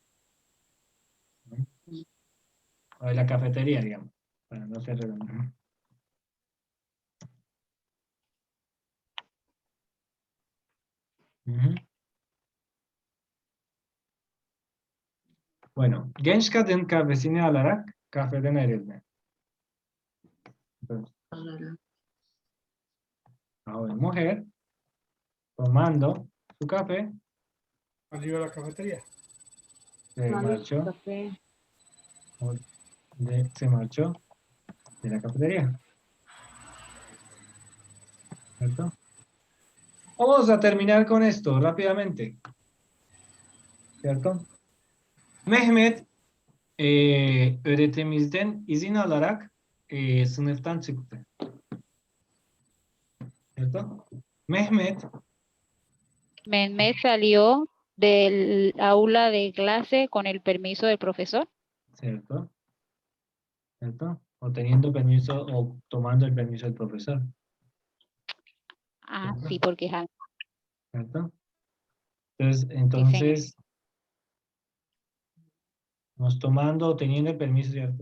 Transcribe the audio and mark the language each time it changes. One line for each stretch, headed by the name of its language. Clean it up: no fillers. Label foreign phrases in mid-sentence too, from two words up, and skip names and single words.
Spanish: O de la cafetería, digamos, para no ser redundante. Ujú. Bueno,
Turkish: genç kadın kahvesini alarak kafeden ayrıldı.
Spanish: Entonces, la joven mujer tomando su café Salió a la cafetería. se marchó, Café. se marchó de la cafetería. ¿Cierto? Vamos a terminar con esto rápidamente. ¿Cierto?
Turkish: Mehmet öğretimizden izin alarak sınıftan çıktı.
Spanish: ¿Cierto? Mehmet Mehmet salió del aula de clase con el permiso del profesor. ¿cierto? ¿Cierto? O teniendo permiso o tomando el permiso del profesor. Ah, Ajá. sí, porque es ¿Cierto? Entonces, nos tomando o teniendo el permiso, ¿cierto?